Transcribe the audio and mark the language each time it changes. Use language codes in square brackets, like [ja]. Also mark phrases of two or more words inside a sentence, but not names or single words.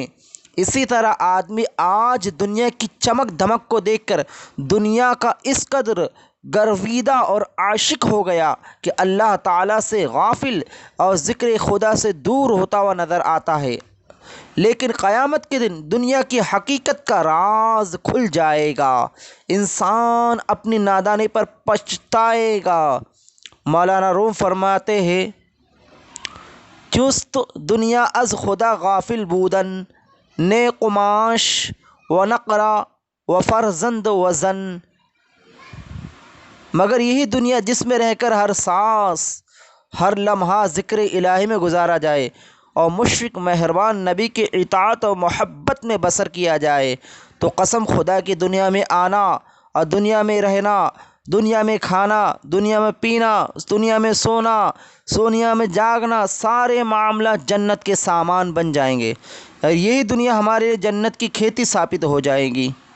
[ur] اسی طرح آدمی آج دنیا کی چمک دھمک کو دیکھ کر دنیا کا اس قدر گرویدہ اور عاشق ہو گیا کہ اللہ تعالیٰ سے غافل اور ذکر خدا سے دور ہوتا ہوا نظر آتا ہے۔ لیکن قیامت کے دن دنیا کی حقیقت کا راز کھل جائے گا، انسان اپنی نادانی پر پچھتائے گا۔ [fa] مولانا روم فرماتے ہیں، چست دنیا از خدا غافل بودن، نیک و معاش و نقرہ و فرزند و زن، [ur] مگر یہی دنیا جس میں رہ کر ہر سانس ہر لمحہ ذکر الہی میں گزارا جائے اور مشفق مہربان نبی کی اطاعت و محبت میں بسر کیا جائے، تو قسم خدا کی دنیا میں آنا اور دنیا میں رہنا، دنیا میں کھانا، دنیا میں پینا، دنیا میں سونا، دنیا میں جاگنا، سارے معاملات جنت کے سامان بن جائیں گے، اور یہی دنیا ہمارے لیے جنت کی کھیتی ثابت ہو جائے گی۔